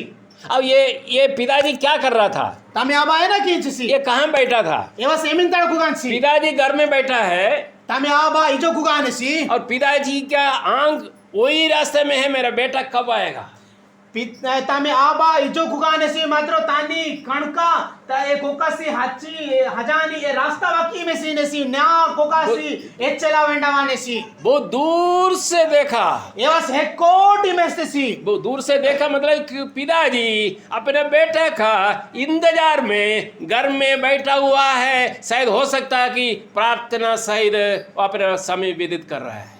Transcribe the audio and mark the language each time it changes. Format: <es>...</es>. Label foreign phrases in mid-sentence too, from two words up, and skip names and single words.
<hi>अब ये पिताजी क्या कर रहा था</hi> <kxv>तामे आबा है ना की</kxv> <hi>ये कहाँ बैठा था</hi> <kxv>एवासी एमिन तड़ कुगानसी</kxv> <hi>पिताजी घर में बैठा है</hi> <kxv>तामे आबा इजो कुगानसी</kxv> <hi>और पिताजी का आंख वही रास्ते में है मेरा बेटा कब आएगा</hi> <kxv>तामे आबा इजो कुगानसी मात्र तानी कणका ता ए कोकासी हाची हजानी ए रास्ता वाकी में सी नेसी न्या कोकासी एचला वेंडावानेसी वो</kxv> <hi>दूर से देखा</hi> <kxv>एवस है कोटी मेस्तेसी</kxv> <hi>वो दूर से देखा मतलब कि पिताजी अपने बेटे का इंतजार में घर में बैठा हुआ है शायद हो सकता है कि प्रार्थना सहित अपना समय व्यतीत कर रहा है</hi>